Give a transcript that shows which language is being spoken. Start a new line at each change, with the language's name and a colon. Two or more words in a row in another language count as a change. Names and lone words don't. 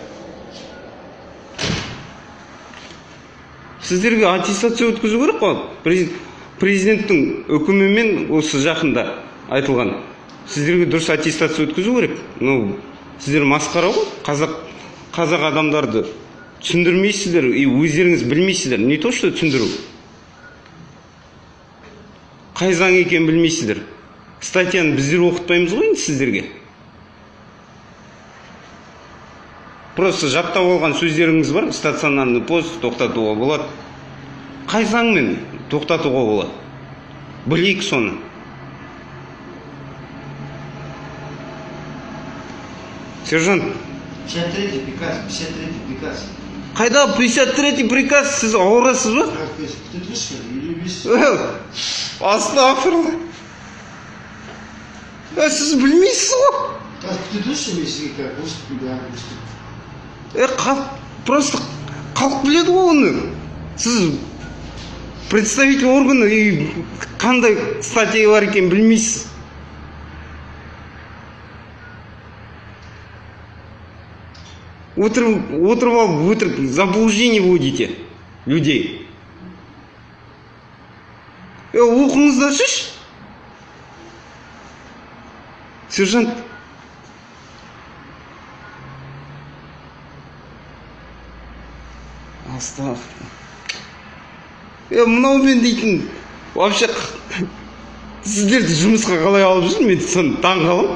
Kazakh: Сіздерге аттестация өткізу керек қой. Президенттің үкімімен осы жақында айтылған. Сіздерге дұрыс аттестация өткізу керек. Сіздер масқара ғой. Қазақ адамдарды түсіндірмейсіздер, өздеріңіз білмейсіздер.
Russian: Не то, что түсіндіру.
Kazakh: Қай заң екенін білмейсіздер. Статьяны біздер оқытпаймыз ғой сіздерге. Просто жаттап алған сөздеріңіз бар,
Russian: стационарный пост
Kazakh: тоқтатуға болады. Қай заңмен тоқтатуға болады? Білейік соны. Сержант.
Russian: 53-й приказ.
Kazakh: Қайда
Russian: 53-й приказ,
Kazakh: сіз ауырасыз ба?
Russian: Ты слышишь, или без...
Kazakh: Астағфиралла. Сіз білмейсіз ғой?
Russian: Ты слышишь, если как
Kazakh: Просто халық біледі ғой оны. Сіз
Russian: представитель органы
Kazakh: қандай статья бар екенін білмейсіз. Отырып алып,
Russian: заблуждение вводите людей.
Kazakh: Оқыңыздаршы. Сержант. Астағфиралла. Мынаумен дейтін, вообще, сіздерді жұмысқа қалай алып жүрсің, мен соны таң қалам.